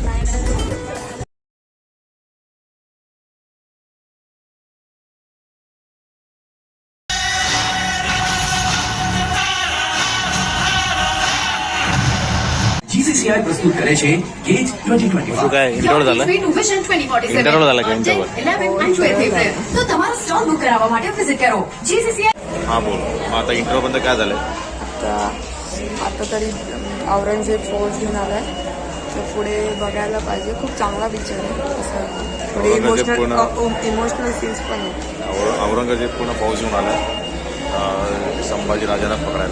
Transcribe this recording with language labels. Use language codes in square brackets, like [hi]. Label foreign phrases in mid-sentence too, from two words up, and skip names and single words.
[gu] GCCI પ્રસ્તુત કરે છે ગેજ 2024. [mr] काय इंटरव्ह्यू झाला? इंटरव्ह्यू झाला का इंटरव्ह्यू? [gu] तो તમારો સ્ટોલ બુક કરાવવા માટે વિઝિટ કરો GCCI. [mr] हा बोल. मग आता इंटरव्ह्यू बंद काय झालंय? आता तरी औरंगजेब फोर्स घेऊन आलाय, तर पुढे बघायला पाहिजे. खूप चांगला पिक्चर आहे. असं थोडे इमोशनल सीन्स पण आहेत. औरंगजेब पूर्ण फौज घेऊन आला संभाजी राजाला पकडायला.